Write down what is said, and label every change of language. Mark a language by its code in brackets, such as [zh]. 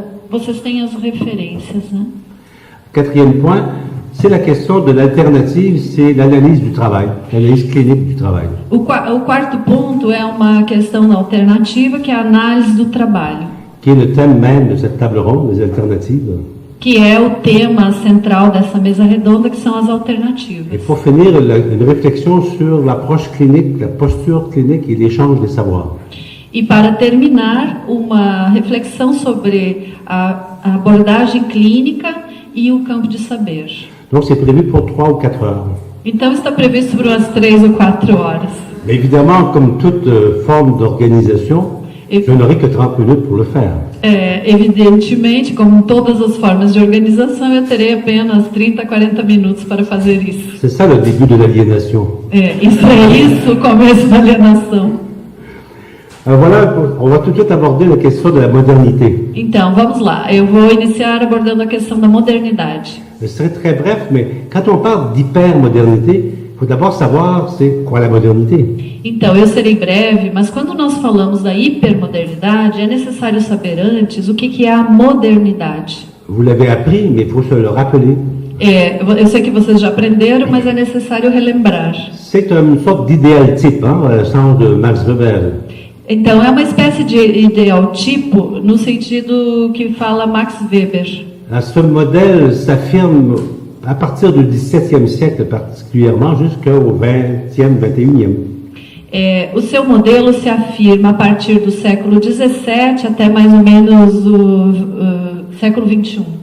[pt] Vocês têm as referências, né? [fr] Quatrième point, c'est la question de l'alternative, c'est l'analyse du travail, l'analyse clinique du travail. [pt] O quarto ponto é uma questão alternativa, que é a análise do trabalho. [fr] Qui est le thème même de cette table ronde, les alternatives. [pt] Que é o tema central dessa mesa redonda, que são as alternativas. [fr] Et pour finir, une réflexion sur l'approche clinique, la posture clinique et l'échange des savoirs. [pt] E para terminar, uma reflexão sobre a abordagem clínica e o campo de saber. [fr] Donc c'est prévu pour 3 ou 4 heures. [pt] Então está previsto por umas 3 ou 4 horas. [fr] Mais évidemment, comme toute forme d'organisation, je n'aurai que 30 minutes pour le faire. [pt] Evidentemente, como todas as formas de organização, eu terei apenas 30, 40 minutos para fazer isso. [fr] C'est ça le début de l'aliénation. [pt] Isso, o começo da alienação. [fr] Alors voilà, on va tout de suite aborder la question de la modernité. [pt] Então, vamos lá. Eu vou iniciar abordando a questão da modernidade. [fr] Je serai très bref, mais quand on parle d'hypermodernité, il faut d'abord savoir c'est quoi la modernité. [pt] Então, eu serei breve, mas quando nós falamos da hipermodernidade, é necessário saber antes o que é a modernidade. [fr] Vous l'avez appris, mais il faut se le rappeler. [pt] Eu sei que vocês já aprenderam, mas é necessário relembrar. [fr] C'est une sorte d'idéal type, au sens de Max Weber. [pt] Então, é uma espécie de ideal tipo, no sentido que fala Max Weber. [fr] Ce modèle s'affirme à partir du XVIIe siècle particulièrement jusqu'au XXe, XXIe. [pt] O seu modelo se afirma a partir do século XVII até mais ou menos o século XXI.